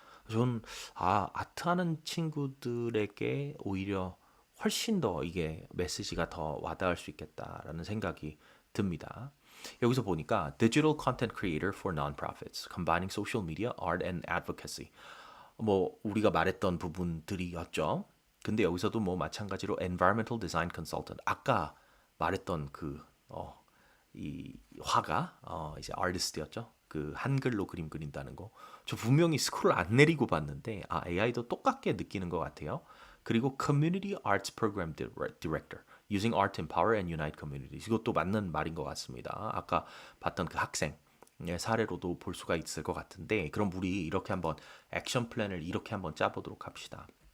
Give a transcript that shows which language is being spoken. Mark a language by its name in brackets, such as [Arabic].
[Korean] 저는 아트하는 친구들에게 오히려 훨씬 더 이게 메시지가 더 와닿을 수 있겠다라는 생각이 듭니다. 여기서 보니까 [English] Digital Content Creator for Nonprofits, Combining Social Media, Art and Advocacy. [Korean] 뭐 우리가 말했던 부분들이었죠. 근데 여기서도 뭐 마찬가지로 Environmental Design Consultant, 아까 말했던 이 화가 이제 아티스트였죠. 그 한글로 그림 그린다는 거. 저 분명히 스크롤 안 내리고 봤는데 AI도 똑같게 느끼는 것 같아요. [English] 그리고 Community Arts Program Director, Using Art to Empower and Unite Communities. [Korean] 이것도 맞는 말인 것 같습니다. 아까 봤던 그 학생 사례로도 볼 수가 있을 것 같은데 그럼 우리 이렇게 한번 액션 플랜을 이렇게 한번 짜보도록 합시다.